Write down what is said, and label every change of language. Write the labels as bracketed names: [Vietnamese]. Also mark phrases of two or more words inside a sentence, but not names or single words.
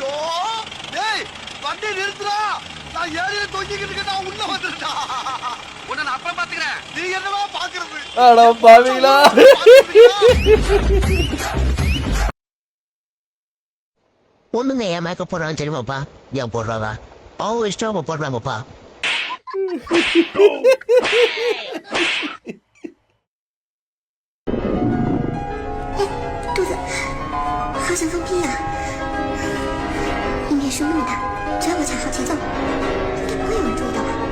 [Tamil] வண்டி நிறுத்துறா. நான் ஏறிய தொங்கிக்கிட்டு இருக்கேன். நான் உள்ள வந்துட்டா. உன்னை நான் அப்புறம் பாத்துக்கிறேன். நீ என்னவா பாக்குறது? அட பாவிகளா. ஒண்ணுங்க ஏன் மேக்கப் போடுறான்னு தெரியுமாப்பா? ஏன் போடுறாங்க? அவங்க இஷ்டம் போடுறாங்கப்பா. [Chinese] 肚子好想放屁啊！音乐声那么大，只要我卡好节奏，应该不会有人注意到吧？